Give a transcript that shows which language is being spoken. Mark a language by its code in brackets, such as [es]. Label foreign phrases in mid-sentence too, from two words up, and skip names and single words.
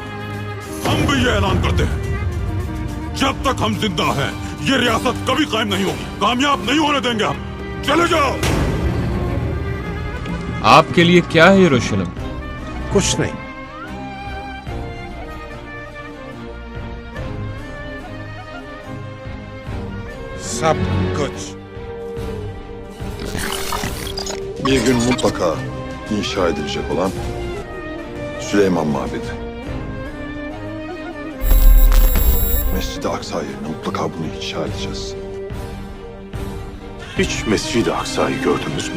[hi] हम भी ये ऐलान करते हैं, जब तक हम जिंदा हैं ये रियासत कभी कायम नहीं होगी, कामयाब नहीं होने देंगे हम। चले जाओ। आपके लिए क्या है यरूशलेम? कुछ नहीं, सब कुछ। [tr] Bir gün mutlaka inşa edilecek olan Süleyman Mabedi. Mescid-i Aksa yerine mutlaka bunu inşa edeceğiz. Hiç Mescid-i Aksa'yı gördünüz mü?